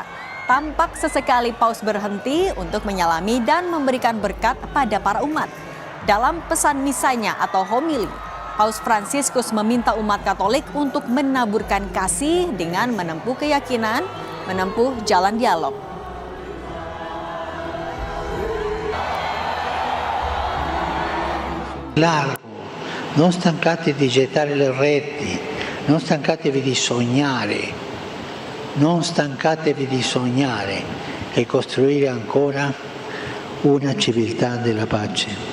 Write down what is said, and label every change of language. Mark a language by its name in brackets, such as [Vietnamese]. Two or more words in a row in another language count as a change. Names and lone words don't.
[Indonesian] Tampak sesekali Paus berhenti untuk menyalami dan memberikan berkat pada para umat. Dalam pesan misanya atau homili, Paus Fransiskus meminta umat Katolik untuk menaburkan kasih dengan menempuh keyakinan, menempuh jalan dialog. [Italian] Largo, non stancatevi di gettare le reti, non stancatevi di sognare, non stancatevi di sognare e costruire ancora una civiltà della pace.